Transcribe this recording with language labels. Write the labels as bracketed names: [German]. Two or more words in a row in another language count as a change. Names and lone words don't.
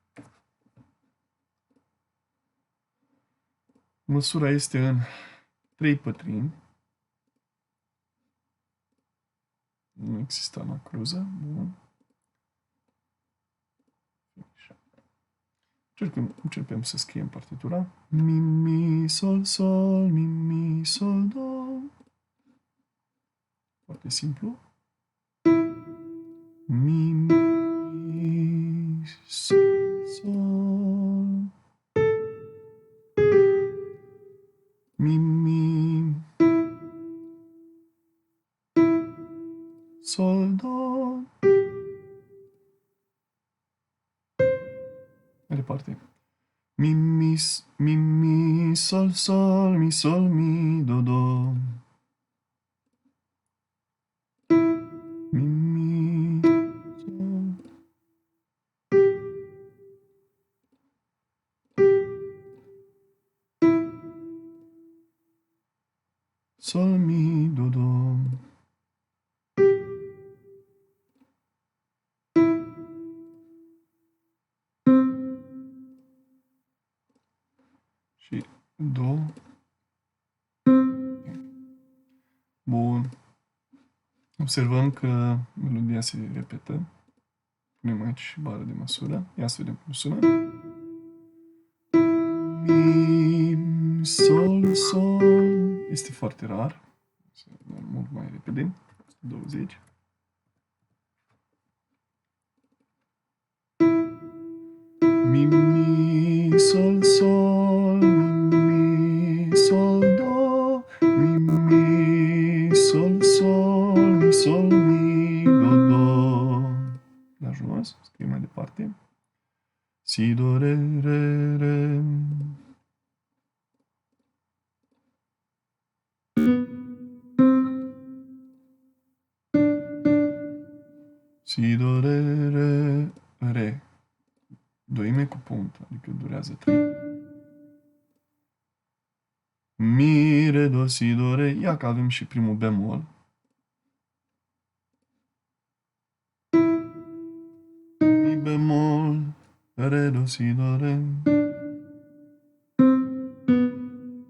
[Romanian] Măsura este în 3/4. Nu există anacruză. Bun. Începem să scriem partitura. Mi, mi, sol, sol, mi, mi, sol, do. Foarte simplu. Mi, mi, sol, sol. Mi, mi, sol, do. Mai departe. Mi, mi, mi, mi, sol, sol, mi, sol, mi, do, do. Mi, mi, sol. Sol, mi, do, do. Și do. Bun. Observăm că melodia se repetă. Punem aici și bară de măsură. Ia să vedem cum sună. Mi, sol, sol. Este foarte rar. Să dăm mult mai repede. 20. Mi, mi, sol, sol. Mi, mi, sol, do. Mi, mi, sol, sol. Mi, sol, mi, do, do. La jos. Scriem mai departe. Si, do, re, re, re. Si, do, re, re, re. Doime cu punct, adică durează 3. Mi, re, do, si, do, re. Ia că avem și primul bemol. Mi bemol, re, do, si, do, re.